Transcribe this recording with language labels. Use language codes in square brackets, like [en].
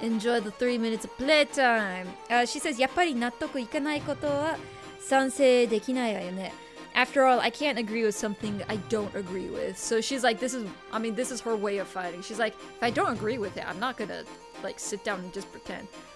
[en] Enjoy the 3 minutes of playtime. She says, [ja] やっぱり納得いかないことは賛成できないわよね. [en] After all, I can't agree with something I don't agree with. So she's like, this is her way of fighting. She's like, if I don't agree with it, I'm not gonna, like, sit down and just pretend.